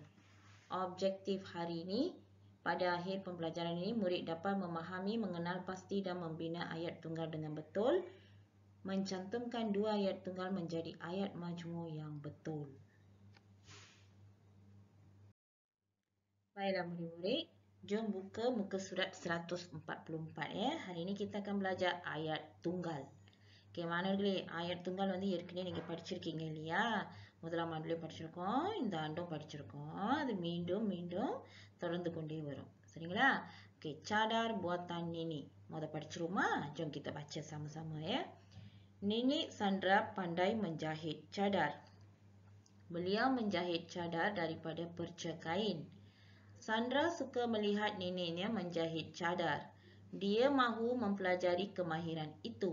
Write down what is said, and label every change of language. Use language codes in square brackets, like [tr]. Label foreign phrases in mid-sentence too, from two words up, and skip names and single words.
[ms] Objektif hari ini, pada akhir pembelajaran ini, murid dapat memahami, mengenal pasti dan membina ayat tunggal dengan betul, mencantumkan dua ayat tunggal menjadi ayat majmuk yang betul. Baiklah murid-murid, jom buka muka surat 144 ya. Hari ini kita akan belajar ayat tunggal. [ta] Okay, மாணவர்களே [ms] ayat tunggal [ta] வந்து ஏற்கனவே நீங்க படிச்சிருக்கீங்க இல்லையா? முதல் ஆண்டுல படிச்சிருக்கோம், இந்த ஆண்டும் படிச்சிருக்கோம். அது மீண்டும் மீண்டும் தொடர்ந்து கொண்டே வரும். சரிங்களா? [ms] Okay, cadar buatan Nenek. [ta] முத படிச்சிருமா? [ms] Jom kita baca sama-sama ya. Nenek Sandra pandai menjahit cadar. Beliau menjahit cadar daripada perca kain. Sandra suka melihat neneknya menjahit cadar. Dia mahu mempelajari kemahiran itu.